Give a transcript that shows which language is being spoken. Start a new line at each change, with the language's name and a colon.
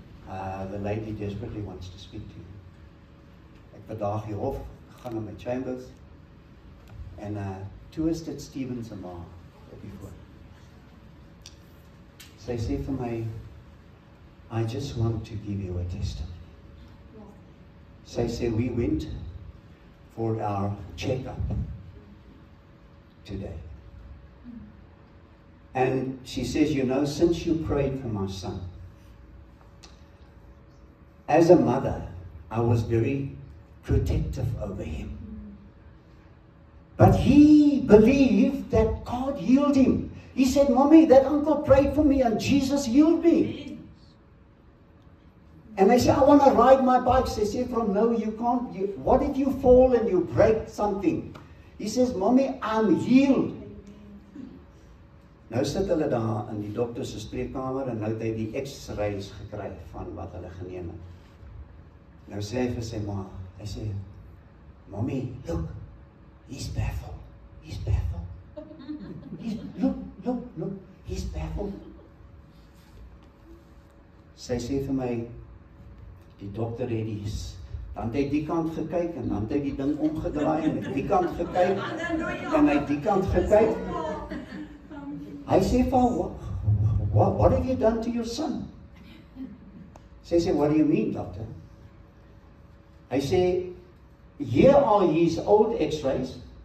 English: The lady desperately wants to speak to you.
Afrikaans: Ek bedaag die hof, gaan na my chambers, en toe is dit Stephen se ma op die voor. Sy sê vir my,
English: I just want to give you a testimony.
Afrikaans: Sy sê,
English: we went for our checkup today. And she says, you know, since you prayed for my son, as a mother, I was very protective over him. But he believed that God healed him. He said, Mommy, that uncle prayed for me and Jesus healed me. And I said, I want to ride my bike. They said, no, you can't. What if you fall and you break something? He says, Mommy, I'm healed.
Afrikaans: Nou sit hulle daar in die dokter se spreekkamer en nou het hy die X-rays gekry van wat hulle geneem het. Nou sê hy vir sy ma, hy sê,
English: Mommy, look, he's baffled. He's baffled. Look, he's baffled.
Afrikaans: Sy sê vir my, die dokter het dan het hy die kant gekyk en dan het hy die ding omgedraai en die kant gekyk en hy die kant gekyk. Hy sê vir
English: what have you done to your son?
Afrikaans: Sy sê,
English: what do you mean, doctor?
Afrikaans: Hy sê,
English: here are his old x-rays.